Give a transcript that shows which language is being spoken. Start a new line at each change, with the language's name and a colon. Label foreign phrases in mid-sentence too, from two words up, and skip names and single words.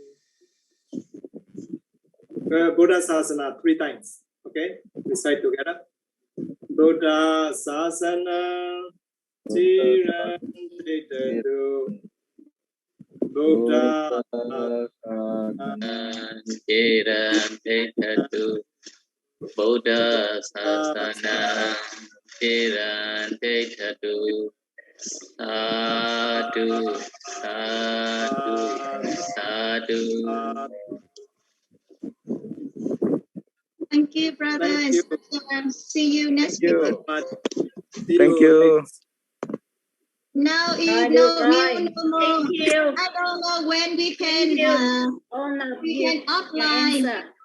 Pali: Buddha Sasana
English: 3 times. Okay, recite together.
Pali: Buddha Sasana Chirantetu. Buddha Chirantetu. Buddha Sasana Chirantetu. Sadhu, sadhu, sadhu.
English: Thank you, brother and sister. See you next week. Thank you. Now is no more. Thank you. I don't know when we can offline.